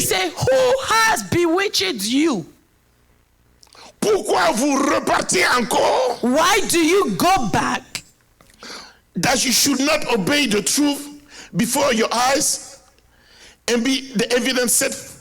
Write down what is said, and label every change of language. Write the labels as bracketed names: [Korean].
[English] said, who has bewitched you? [French] Pourquoi vous repartez encore? [English] Why do you go back? That you should not obey the truth before your eyes and be the evidence set.